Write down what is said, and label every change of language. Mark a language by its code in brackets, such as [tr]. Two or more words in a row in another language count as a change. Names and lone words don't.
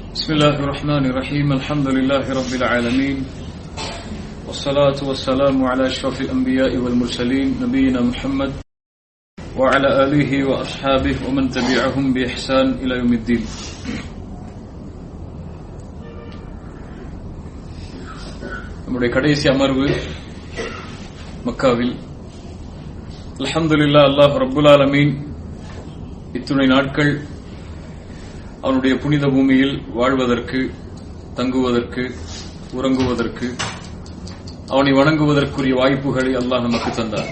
[ar] بسم الله الرحمن الرحيم الحمد لله رب العالمين والصلاة والسلام على أشرف الأنبياء والمرسلين نبينا محمد وعلى آله وأصحابه ومن تبعهم بإحسان إلى يوم الدين. [ta] நம்முடைய கடைசி அமர்வு மக்காவில். அல்ஹம்துலில்லாஹ், அல்லாஹ் [ar] رب العالمين [ta] இத்துணை நாட்கள் அவனுடைய புனித பூமியில் வாழ்வதற்கு, தங்குவதற்கு, உறங்குவதற்கு, அவனை வணங்குவதற்குரிய வாய்ப்புகளை அல்லாஹ் நமக்கு தந்தார்.